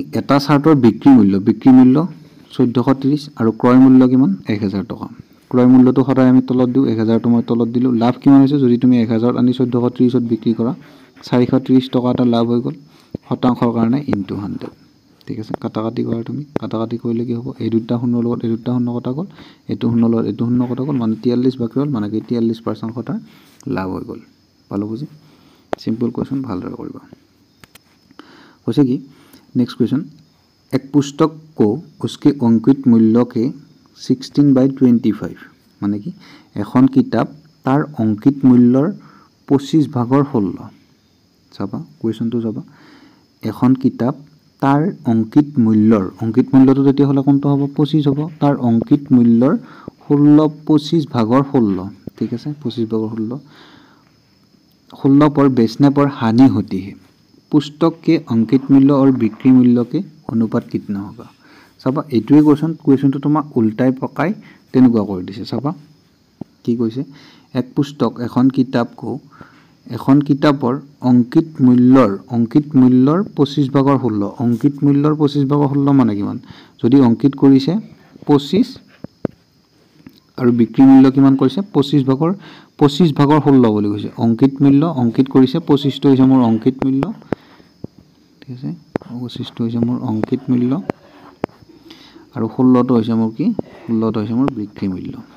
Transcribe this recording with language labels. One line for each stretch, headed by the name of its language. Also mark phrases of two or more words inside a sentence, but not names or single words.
Assamese: এটা চাৰ্টৰ বিক্ৰী মূল্য 1430 আৰু ক্ৰয় মূল্য কিমান 1000 টকা ক্ৰয় মূল্যটো সদায় আমি তলত দিও 1000 টো মই তলত দিলো লাভ কিমান হৈছে যদি তুমি 1000 আনি 1430 ত বিক্ৰী কৰা 430 টকা এটা লাভ হৈ গ'ল শতাংশৰ কাৰণে ইনটু 100 ঠিক আছে কাটাকাটি কৰা তুমি কাটাকাটি কৰিলে কি হ'ব এই দুটা শূন্য লগত এই দুটা শূন্য কটা গ'ল এইটো শূন্য লগত এইটো শূন্য কটা গ'ল মানে 43 বাকি ৰ'ল মানে কি 43% এটা লাভ হৈ গ'ল পালো বুজি
English: simple question
Assamese: ভালদৰে কৰিবা হৈছে কি नेक्स्ट
Hindi: क्वेश्चन एक पुस्तक को उसके अंकित मूल्य के 16/25 माने कि
Assamese: এখন কিতাপ তাৰ अंकित মূল্যৰ 25 ভাগৰ 16 চাবা কোৱেশ্চনটো চাবা এখন কিতাপ তাৰ अंकित মূল্যটো তেতিয়া হলে কোনটো হ'ব 25 হ'ব তাৰ अंकित মূল্যৰ 25 ভাগৰ 16 ঠিক আছে 25 ভাগৰ
Hindi: 16 पर बेचने पर हानि होती है पुस्तक के अंकित मूल्य और बिक्री मूल्य के अनुपात कितना होगा
Assamese: চাবা এইটোৱে কোৱেশ্চনটো তোমাক উল্টাই পকাই তেনেকুৱা কৰি দিছে চাবা কি কৈছে এক পুস্তক এখন কিতাপৰ अंकित মূল্যৰ 25 ভাগৰ 16 अंकित মূল্যৰ 25 ভাগৰ 16 মানে কিমান যদি अंकित কৰিছে 25 আৰু বিক্ৰী মূল্য কিমান কৰিছে 25 ভাগৰ 16 বুলি কৈছে अंकित মূল্য अंकित কৰিছে 25 টো হৈছে মোৰ अंकित মূল্য ঠিক আছে 25 টো হৈছে মোৰ अंकित মূল্য আৰু 16 টো হৈছে মোৰ কি 16 টো হৈছে মোৰ বিক্ৰী মূল্য